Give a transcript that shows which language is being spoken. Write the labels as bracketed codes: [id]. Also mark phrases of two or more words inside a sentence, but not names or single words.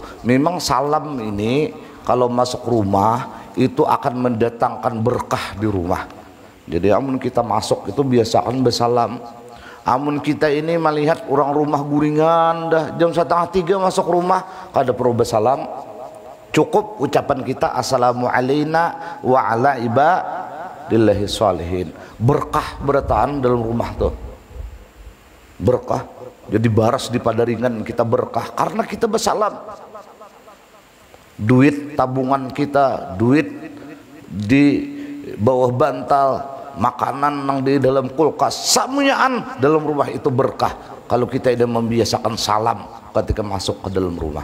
[id] Memang salam ini kalau masuk rumah itu akan mendatangkan berkah di rumah. [bjn] Jadi amun kita masuk itu biasakan bersalam. Amun kita ini melihat orang rumah guringan dah jam 2:30 masuk rumah kada perlu bersalam. [id] Cukup ucapan kita [ar] السلام علينا وعلى عباد الله الصالحين. [bjn] Berkah bertahan dalam rumah tuh. Berkah, jadi baras di padaringan kita berkah karena kita bersalam. [id] Duit tabungan kita, duit di bawah bantal, makanan yang di dalam kulkas, samunyaan dalam rumah itu berkah kalau kita tidak membiasakan salam ketika masuk ke dalam rumah.